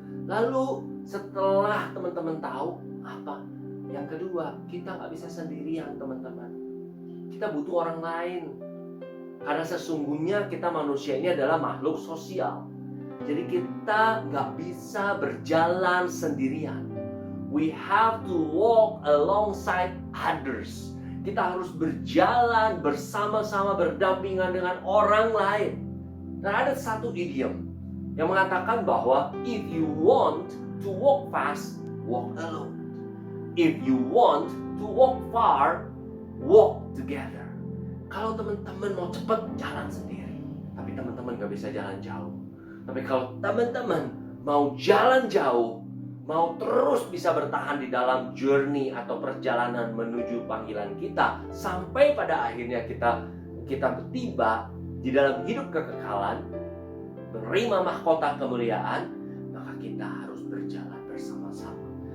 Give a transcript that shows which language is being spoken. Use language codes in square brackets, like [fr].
[id] Lalu setelah teman-teman tahu apa? Yang kedua, kita nggak bisa sendirian teman-teman. Kita butuh orang lain. Karena sesungguhnya kita manusia ini adalah makhluk sosial. Jadi kita nggak bisa berjalan sendirian. [en] We have to walk alongside others. [id] Kita harus berjalan bersama-sama, berdampingan dengan orang lain. Dan ada satu idiom yang mengatakan bahwa [en] if you want to walk fast, walk alone. If you want to walk far, walk together. [id] Kalau teman-teman mau cepat, jalan sendiri. Tapi teman-teman gak bisa jalan jauh. Tapi kalau teman-teman mau jalan jauh, mau terus bisa bertahan di dalam journey atau perjalanan menuju panggilan kita, sampai pada akhirnya kita tiba di dalam hidup kekekalan, menerima mahkota kemuliaan, maka kita harus berjalan bersama-sama.